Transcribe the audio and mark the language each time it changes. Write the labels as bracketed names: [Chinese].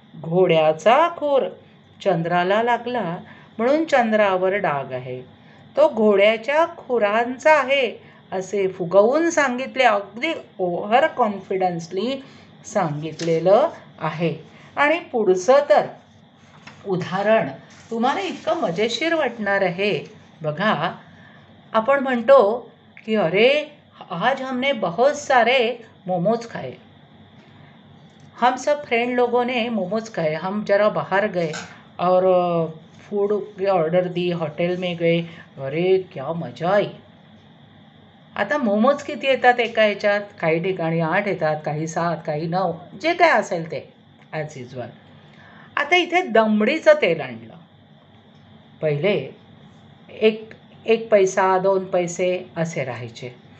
[Marathi] घोड्याचा खूर चंद्राला लागला, म्हणून चंद्रावर डाग आहे, तो घोड्याच्या खुरांचा आहे असे फुगवून सांगितले. अगदी ओव्हर कॉन्फिडन्सली सांगितलेलं आहे. आणि पुढचं तर उदाहरण तुम्हाला इतकं मजेशीर वाटणार आहे. बघा, आपण म्हणतो कि [Hindi] अरे आज हमने बहुत सारे मोमोज खाए, हम सब फ्रेंड लोगों ने मोमोज खाए, हम जरा बाहर गए और फूड की ऑर्डर दी, होटल में गए, अरे क्या मजा आई. [Marathi] आता मोमोज किती येतात एका ह्याच्यात? काही ठिकाणी 8 येतात, काही 7, काही 9, जे काय असेल ते [English] As usual. [Marathi] आता इथे दमडीचं तेल आणलं. पहिले एक एक पैसा 2 पैसे असे राहायचे.